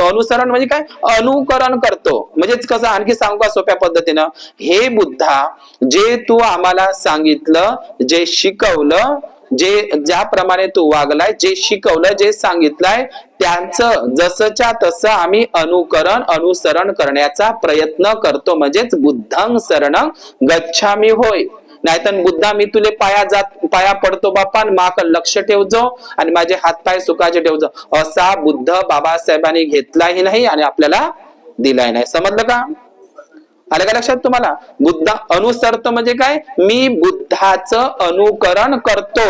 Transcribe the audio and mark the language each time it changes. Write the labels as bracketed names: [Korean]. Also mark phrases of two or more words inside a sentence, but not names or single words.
[Marathi] अनुसरण म्हणजे काय, अनुकरण करतो. म्हणजेच कसं, आणखी सांगू का सोप्या पद्धतीनं, हे बुद्धा जे तू आम्हाला सांगितलं, जे शिकवलं, जे ज्याप्रमाणे तू वागलाय, जे शिकवलं, जे सांगितलंय, त्यांचं जसंच्या तसं आम्ही अनुसरण करण्याचा प्रयत्न करतो. [Pali] म्हणजेच बुद्धं शरणं गच्छामी होय. [Marathi] नाहीतर बुद्धा मी तुले पाया पडतो बाप्पा, माक लक्ष ठेवजो आणि माझे हातपाय सुखाचे ठेवजो, असा बुद्ध बाबासाहेबांनी घेतलाही नाही आणि आपल्याला दिलाही नाही. समजलं का? आलं का लक्षात तुम्हाला? बुद्ध अनुसरतो म्हणजे काय, मी बुद्धाचं अनुकरण करतो.